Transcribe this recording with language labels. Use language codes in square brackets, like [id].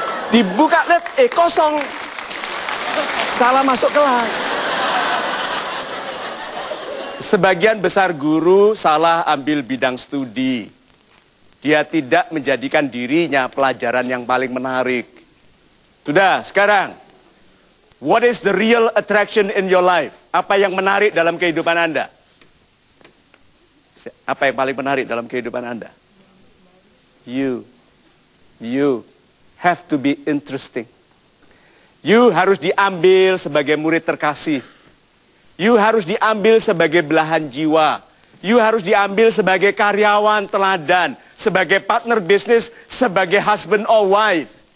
[id] Dibuka lihat kosong. Salah masuk kelas. Sebagian besar guru salah ambil bidang studi. Dia tidak menjadikan dirinya pelajaran yang paling menarik. Sudah, sekarang. [en] What is the real attraction in your life? [id] Apa yang menarik dalam kehidupan Anda? Apa yang paling menarik dalam kehidupan Anda? [en] You have to be interesting. [id] You harus diambil sebagai murid terkasih. You harus diambil sebagai belahan jiwa. You harus diambil sebagai karyawan teladan, sebagai partner bisnis, sebagai [en] husband or wife.